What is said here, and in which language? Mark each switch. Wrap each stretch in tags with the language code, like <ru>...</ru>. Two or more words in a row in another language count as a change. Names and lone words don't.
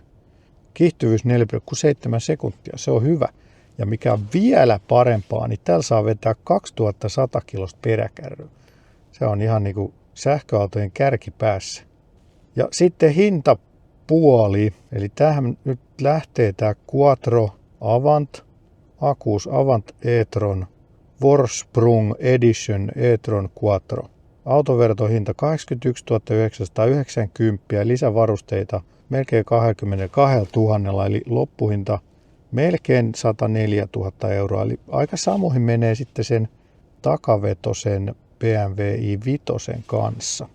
<fi>Kiihtyvyys 4,7 sekuntia. Se on hyvä. Ja mikä on vielä parempaa, niin täällä saa vetää 2100 kilosta peräkärryä. Se on ihan niin kuin sähköautojen kärkipäässä. Ja sitten hintapuoli, eli tähän nyt lähtee tämä Quattro Avant, Acus Avant e-tron Vorsprung Edition e-tron Quattro. Autovertohinta 81 990 ja lisävarusteita melkein 22 000, eli loppuhinta melkein 104 000 euroa. Eli aika samoihin menee sitten sen takavetosen BMW i5 kanssa.</fi>